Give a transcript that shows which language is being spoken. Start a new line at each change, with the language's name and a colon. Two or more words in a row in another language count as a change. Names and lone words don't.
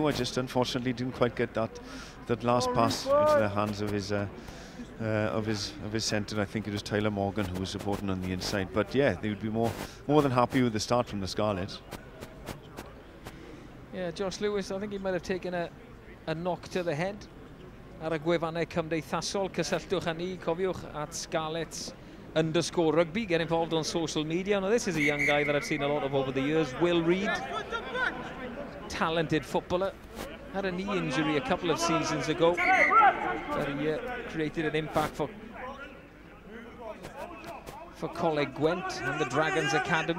English: I just unfortunately didn't quite get that last pass into the hands of his centre. I think it was Tyler Morgan who was supporting on the inside, but yeah, they would be more than happy with the start from the Scarlets. Yeah, Josh Lewis, I think he might have taken a knock to the head.
Welsh: Ar y gwefannau cymdeithasol, cysylltwch â ni, cofiwch at Scarlets_rugby.
English: Get involved on social media. Now, this is a young guy that I've seen a lot of over the years. Will Reid, talented footballer. Had a knee injury a couple of seasons ago. But he created an impact for Coleg Gwent and the Dragons Academy.